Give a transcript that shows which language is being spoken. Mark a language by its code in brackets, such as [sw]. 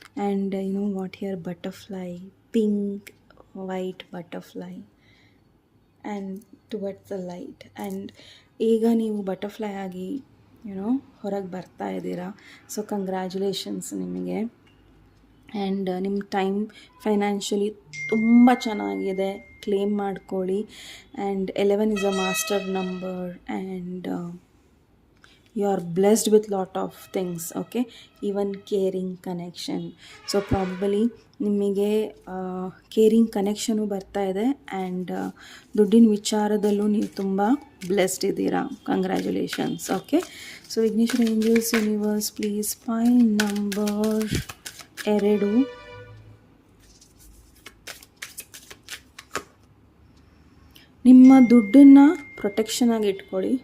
[en] And you know what here, butterfly, pink white butterfly and towards the light. [kn] And ಈಗ ನೀವು butterfly ಆಗಿ ಹೊರಗೆ ಬರ್ತಾ ಇದ್ದೀರಾ. ಸೊ ಕಂಗ್ರ್ಯಾಚುಲೇಷನ್ಸ್ ನಿಮಗೆ. ಆ್ಯಂಡ್ ನಿಮ್ಮ ಟೈಮ್ ಫೈನಾನ್ಷಿಯಲಿ ತುಂಬ ಚೆನ್ನಾಗಿದೆ, ಕ್ಲೇಮ್ ಮಾಡ್ಕೊಳ್ಳಿ. [en] And 11 is a master number and you are blessed with lot of things. Okay, even caring connection. [kn] So probably ನಿಮಗೆ ಕೇರಿಂಗ್ ಕನೆಕ್ಷನು ಬರ್ತಾ ಇದೆ. ಆ್ಯಂಡ್ ದುಡ್ಡಿನ ವಿಚಾರದಲ್ಲೂ ನೀವು ತುಂಬ ಬ್ಲೆಸ್ಡ್ ಇದ್ದೀರಾ. Congratulations. [en] okay, so ignition angels universe please file number 2 [kn] ನಿಮ್ಮ ದುಡ್ಡನ್ನು ಪ್ರೊಟೆಕ್ಷನಾಗಿ ಇಟ್ಕೊಳ್ಳಿ.